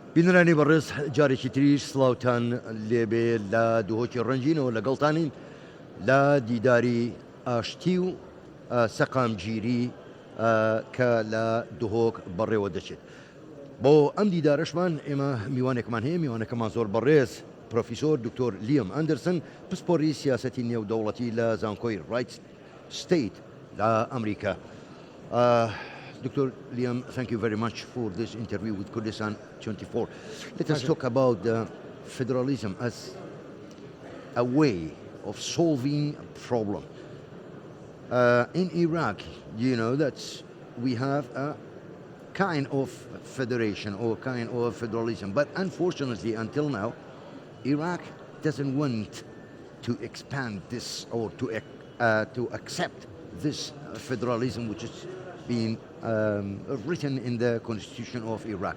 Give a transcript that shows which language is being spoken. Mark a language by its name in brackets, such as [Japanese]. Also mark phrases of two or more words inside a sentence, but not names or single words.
[Central Kurdish] بینرانی بەڕێز جارێکی تریش سڵاوتان لێبێ لە دوهۆکی ڕەنجینەوە لەگەڵتانین لە دیداری ئاشتی و سەقامگیری کە لە دهۆک بەڕێوە دەچێت. بۆ ئەم دیدارەشمان ئێمە میوانێکمان هەیە، میوانەکەمان زۆر بەڕێز پرۆفیسۆر دکتۆر لیام ئەندەرسن، پسپۆری سیاسەتی نێودەوڵەتی لە زانکۆی ڕایت ستیت لە ئەمریکا. [English] Dr. Liam, thank you very much for this interview with Kurdistan24. Let us talk about federalism as a way of solving a problem. In Iraq, you know that we have a kind of federation or kind of federalism, but unfortunately until now, Iraq doesn't want to expand this or to accept this federalism which is being written in the constitution of Iraq.